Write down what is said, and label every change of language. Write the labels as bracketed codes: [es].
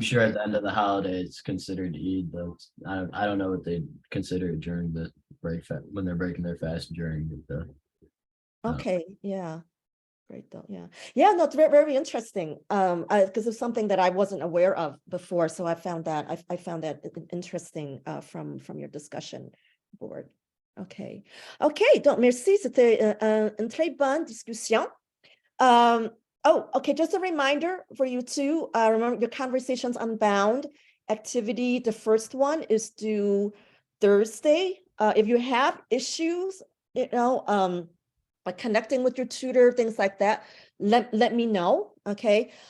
[en] sure at the end of the holiday it's considered Eid though. I don't know what they consider it during the break when they're breaking their fast during the okay, yeah. Great though, yeah. Yeah, no, it's very, very interesting. Because it's something that I wasn't aware of before. So I found that interesting from your discussion board. [fr] Okay. Okay, donc merci. C'était une très bonne discussion. [en] Oh, okay, just a reminder for you too. Remember your Conversations Unbound activity. The first one is due Thursday. If you have issues, like connecting with your tutor, things like that, let me know, okay?